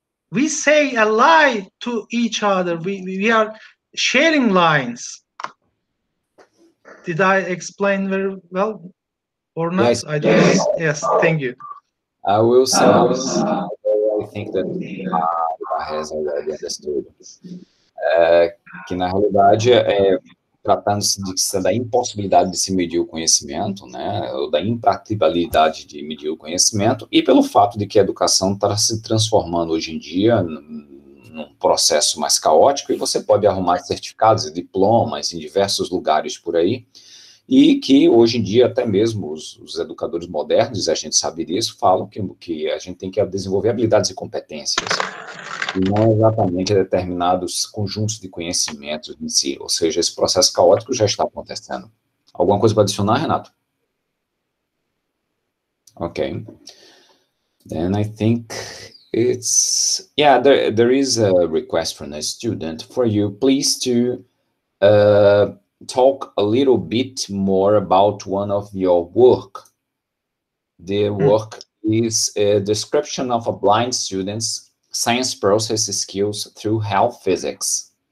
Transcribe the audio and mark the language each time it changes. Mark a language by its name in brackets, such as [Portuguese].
[English] We say a lie to each other. We are sharing lines. Did I explain very well or not? Yes. I don't know. Yes, thank you. I will say, I think that has already understood. [Portuguese] Que na realidade tratando-se da impossibilidade de se medir o conhecimento, né, ou da impraticabilidade de medir o conhecimento, e pelo fato de que a educação está se transformando hoje em dia num processo mais caótico, e você pode arrumar certificados e diplomas em diversos lugares por aí, e que hoje em dia até mesmo os educadores modernos, a gente sabe disso, falam que a gente tem que desenvolver habilidades e competências, e não exatamente determinados conjuntos de conhecimentos em si, ou seja, esse processo caótico já está acontecendo. Alguma coisa para adicionar, Renato? [English] Okay. Then I think it's, yeah, there is a request from a student for you, please, to talk a little bit more about one of your work. The work is a description of a blind student's science process skills through health physics.